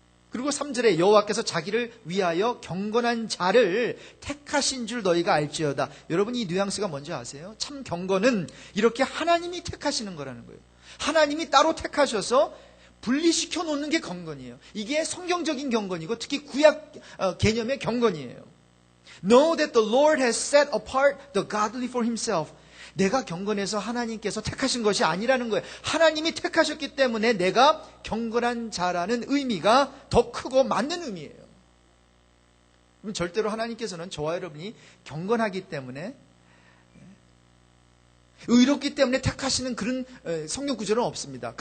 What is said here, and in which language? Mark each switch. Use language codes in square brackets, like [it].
[ko] 그리고 3절에 여호와께서 자기를 위하여 경건한 자를 택하신 줄 너희가 알지어다. 여러분 이 뉘앙스가 뭔지 아세요? 참 경건은 이렇게 하나님이 택하시는 거라는 거예요. 하나님이 따로 택하셔서 분리시켜 놓는 게 경건이에요. 이게 성경적인 경건이고 특히 구약 개념의 경건이에요. [en] Know that the Lord has set apart the godly for himself. [ko] 내가 경건해서 하나님께서 택하신 것이 아니라는 거예요. 하나님이 택하셨기 때문에 내가 경건한 자라는 의미가 더 크고 맞는 의미예요. 그럼 절대로 하나님께서는 저와 여러분이 경건하기 때문에, 의롭기 때문에 택하시는 그런 성경 구절은 없습니다.